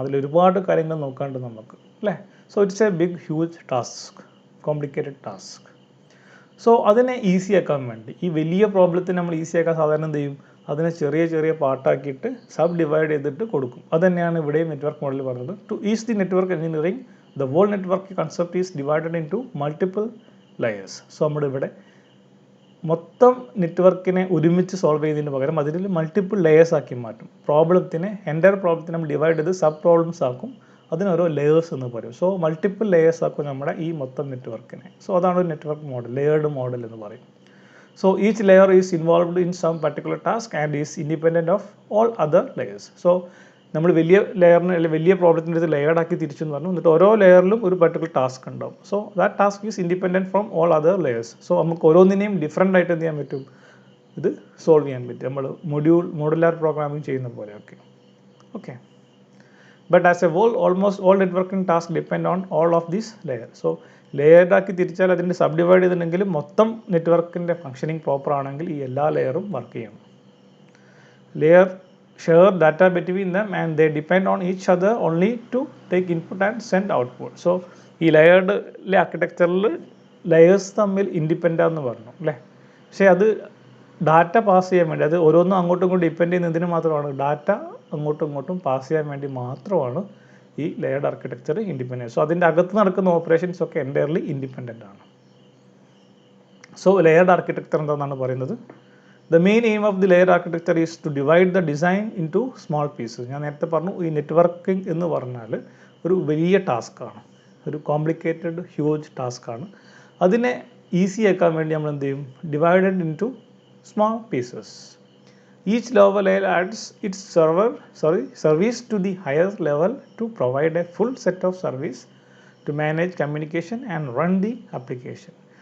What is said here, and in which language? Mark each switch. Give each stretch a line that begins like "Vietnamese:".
Malayalam: അതിൽ ഒരുപാട് കാര്യങ്ങൾ നോക്കാണ്ട് നമുക്ക് അല്ലേ.
English: So it's a big huge task, complicated task.
Malayalam: So അതിനെ ഈസിയാക്കാൻ വേണ്ടി, ഈ വലിയ പ്രോബ്ലത്തിന് നമ്മൾ ഈസിയാക്കാൻ സാധാരണ എന്ത് ചെയ്യും, അതിനെ ചെറിയ ചെറിയ പാർട്ടാക്കിയിട്ട് സബ് ഡിവൈഡ് ചെയ്തിട്ട് കൊടുക്കും. അത് തന്നെയാണ് ഇവിടെയും നെറ്റ്വർക്ക് മോഡൽ പറഞ്ഞത്.
English: To is the network engineering the whole network concept is divided into multiple layers.
Malayalam: So നമ്മുടെ ഇവിടെ മൊത്തം നെറ്റ്വർക്കിനെ ഒരുമിച്ച് സോൾവ് ചെയ്യുന്നതിന് പകരം അതിൽ മൾട്ടിപ്പിൾ ലെയേഴ്സ് ആക്കി മാറ്റും. എൻ്റയർ പ്രോബ്ലത്തിനെ നമ്മൾ ഡിവൈഡ് ചെയ്ത് സബ് പ്രോബ്ലംസ് ആക്കും, അതിനോരോ ലെയേഴ്സ് എന്ന് പറയും. സോ മൾട്ടിപ്പിൾ ലെയേഴ്സ് ആക്കും നമ്മുടെ ഈ മൊത്തം നെറ്റ്വർക്കിനെ. സോ അതാണ് ഒരു നെറ്റ്വർക്ക് മോഡൽ, ലെയേർഡ് മോഡൽ എന്ന് പറയും.
English: So each layer is involved in some particular task and is independent of all other layers.
Malayalam: So നമ്മൾ വലിയ ലെയറിന് അല്ലെങ്കിൽ വലിയ പ്രോബ്ലത്തിൻ്റെ അടുത്ത് ലെയർഡ് ആക്കി തിരിച്ചു എന്ന് പറഞ്ഞു. എന്നിട്ട് ഓരോ ലെയറിലും ഒരു പർട്ടിക്കുലർ ടാസ്ക് ഉണ്ടാവും.
English: So that task is independent from all other layers.
Malayalam: So നമുക്ക് ഓരോന്നിനെയും ഡിഫറെൻ്റ് ആയിട്ട് എന്ത് ചെയ്യാൻ പറ്റും, ഇത് സോൾവ് ചെയ്യാൻ പറ്റും, നമ്മൾ മോഡുലാർ പ്രോഗ്രാമിംഗ് ചെയ്യുന്ന പോലെ. Okay.
English: But as a whole almost all networking task depend on all of these layer.
Malayalam: So layered ആക്കി തിരിച്ചാൽ അതിൻ്റെ സബ് ഡിവൈഡ് ചെയ്തിട്ടുണ്ടെങ്കിൽ മൊത്തം നെറ്റ്വർക്കിൻ്റെ ഫംഗ്ഷനിങ് പ്രോപ്പർ ആണെങ്കിൽ ഈ എല്ലാ ലെയറും വർക്ക് ചെയ്യണം.
English: Layer share data between them and they depend on each other only to take input and send output.
Malayalam: So ഈ ലെയർഡ് ആർക്കിടെക്ചറിൽ ലെയേഴ്സ് തമ്മിൽ ഇൻഡിപെൻഡൻ്റ് എന്ന് പറഞ്ഞു അല്ലേ. പക്ഷേ അത് ഡാറ്റ പാസ് ചെയ്യാൻ വേണ്ടി, അത് ഓരോന്നും അങ്ങോട്ടും ഇങ്ങോട്ടും ഡിപ്പെൻഡ് ചെയ്യുന്നതിന് മാത്രമാണ്, ഡാറ്റ അങ്ങോട്ടും ഇങ്ങോട്ടും പാസ് ചെയ്യാൻ വേണ്ടി മാത്രമാണ് ഈ ലെയർഡ് ആർക്കിടെക്ചർ ഇൻഡിപെൻഡൻറ്റ്. സോ അതിൻ്റെ അകത്ത് നടക്കുന്ന ഓപ്പറേഷൻസ് ഒക്കെ എൻ്റയർലി ഇൻഡിപെൻഡൻ്റ് ആണ്. സോ ലെയർഡ് ആർക്കിടെക്ചർ എന്താണെന്നാണ് പറയുന്നത്.
English: The main aim of the layered architecture is to divide the design into small pieces.
Malayalam: ഞാൻ നേരത്തെ പറഞ്ഞു, ഈ നെറ്റ്വർക്കിംഗ് എന്ന് പറഞ്ഞാൽ ഒരു വലിയ ടാസ്ക്കാണ്, ഒരു കോംപ്ലിക്കേറ്റഡ് ഹ്യൂജ് ടാസ്ക്കാണ്. അതിനെ ഈസി ആക്കാൻ വേണ്ടി നമ്മൾ എന്ത് ചെയ്യും,
English: Divided into small pieces. Each lower layer adds its service to the higher level to provide a full set of service to manage communication and run the application.